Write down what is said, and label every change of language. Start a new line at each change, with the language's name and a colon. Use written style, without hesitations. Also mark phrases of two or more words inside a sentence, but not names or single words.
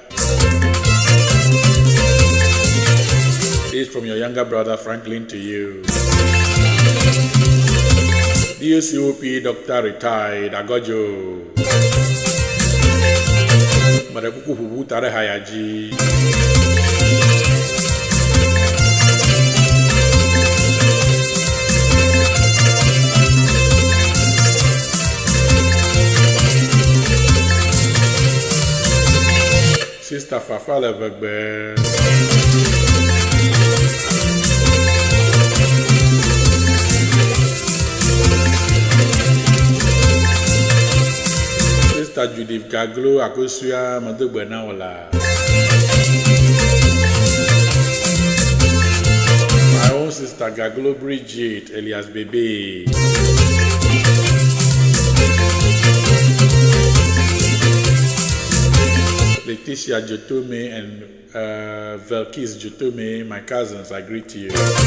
English: This is from your younger brother Franklin to you. DOCOP Dr. Retired Agojo Madakuku Hubu Tare Hayaji. Sister Fafala Bagbe. Sister Judith Gaglo Akosuya Madugbenawala. My own sister Gaglo Bridget Elias Bebe. Leticia Jotome and Velkis Jotome, my cousins, I greet you.